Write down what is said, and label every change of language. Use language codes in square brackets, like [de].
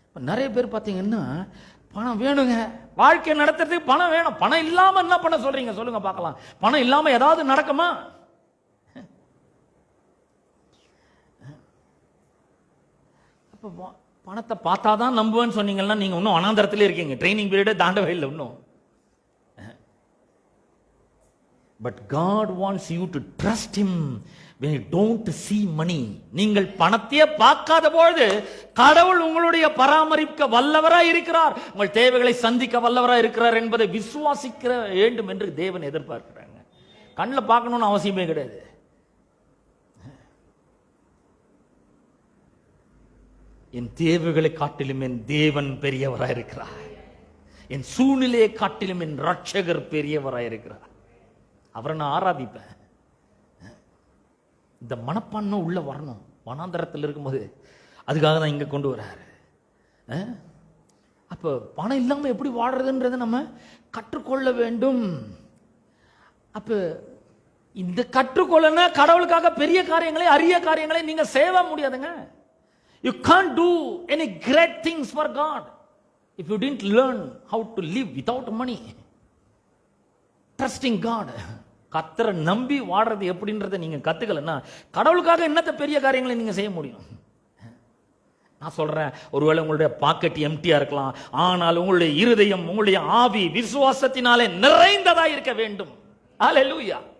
[ta] நிறைய பேர் பார்த்தீங்கன்னா பணம் வேணுங்க, வாழ்க்கை நடத்துறதுக்கு பணம் வேணும். பணம் இல்லாம என்ன பண்ண சொல்றீங்க சொல்லுங்க பார்க்கலாம். பணம் இல்லாம ஏதாவது நடக்குமா? அப்போ பணத்தை பார்த்தாதான் நம்புவேன்னு சொன்னீங்கன்னா நீங்க இன்னும் அனாந்தரத்திலே இருக்கீங்க. ட்ரைனிங் பீரியடே தாண்டவே இல்லை இன்னும். [en] But God wants you to trust Him when you don't see money. [ta] நீங்கள் பணத்தையே பார்க்காத பொழுது கடவுள் உங்களுடைய பராமரிக்க வல்லவராய் இருக்கிறார், உங்கள் தேவைகளை சந்திக்க வல்லவராய் இருக்கிறார் என்பதை விசுவாசிக்க வேண்டும் என்று தேவன் எதிர்பார்க்கிறாங்க. கண்ணில் பார்க்கணும்னு அவசியமே கிடையாது. என் தேவைகளை காட்டிலும் என் தேவன் பெரியவராய் இருக்கிறார். என் சூழ்நிலையை காட்டிலும் என் ரட்சகர் பெரியவராய் இருக்கிறார். அவரை நான் ஆராதிப்பேன். இந்த மனப்பான்மை உள்ள வரணும். வனாந்தரத்தில் இருக்கும்போது அதுக்காக தான் இங்க கொண்டு வர்றாரு. அப்ப பணம் இல்லாம எப்படி வாடுறதுன்றதை நம்ம கற்றுக்கொள்ள வேண்டும். அப்ப இந்த கற்றுக்கொள்ளனா கடவுளுக்காக பெரிய காரியங்களை அரிய காரியங்களை நீங்க செய்ய முடியாதுங்க. [en] You can't do any great things for God if you didn't learn how to live without money. Trusting God. [ta] கர்த்தரை நம்பி வாடுறது எப்படின்றத நீங்க கத்துக்கலன்னா கடவுளுக்காக என்னத்த பெரிய காரியங்களை நீங்க செய்ய முடியும்? நான் சொல்றேன், ஒருவேளை உங்களுடைய பாக்கெட் எம்டியா இருக்கலாம், ஆனால் உங்களுடைய இருதயம், உங்களுடைய ஆவி விசுவாசத்தினாலே நிறைந்ததா இருக்க வேண்டும். ஹல்லேலூயா.